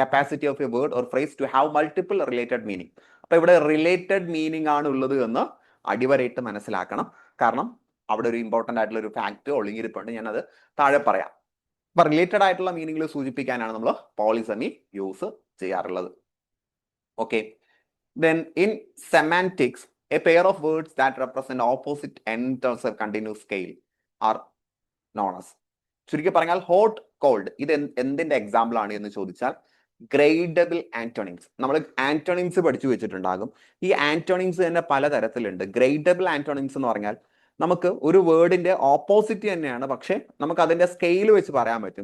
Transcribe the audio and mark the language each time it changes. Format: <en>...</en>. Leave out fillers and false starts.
<en>Capacity of a word or phrase to have multiple related meaning.</en> <ml>അപ്പൊ ഇവിടെ related meaning ആണ് ഉള്ളത് എന്ന് അടിവരയിട്ട് മനസ്സിലാക്കണം. കാരണം അവിടെ ഒരു ഇമ്പോർട്ടന്റ് ആയിട്ടുള്ള ഒരു ഫാക്ട് ഒളിഞ്ഞിരിപ്പുണ്ട്, ഞാനത് താഴെ പറയാം. അപ്പൊ റിലേറ്റഡ് ആയിട്ടുള്ള മീനിങ്ങിൽ സൂചിപ്പിക്കാനാണ് നമ്മൾ പോളിസെമി യൂസ് ചെയ്യാറുള്ളത്.</ml> <en>Okay, then in semantics a pair of words that represent opposite ends of a continuous scale are known as.</en> <ml>ചുരുക്കി പറഞ്ഞാൽ ഹോട്ട് കോൾഡ് ഇത് എന്തിന്റെ എക്സാമ്പിൾ ആണ് എന്ന് ചോദിച്ചാൽ ഗ്രേഡബിൾ ആന്റോണിംസ്. നമ്മൾ ആന്റോണിംസ് പഠിച്ചു വെച്ചിട്ടുണ്ടാകും. ഈ ആന്റോണിംസ് തന്നെ പലതരത്തിലുണ്ട്. ഗ്രേഡബിൾ ആന്റോണിംസ് എന്ന് പറഞ്ഞാൽ നമുക്ക് ഒരു വേർഡിന്റെ ഓപ്പോസിറ്റ് തന്നെയാണ്, പക്ഷെ നമുക്ക് അതിന്റെ സ്കെയിൽ വെച്ച് പറയാൻ പറ്റും.</ml>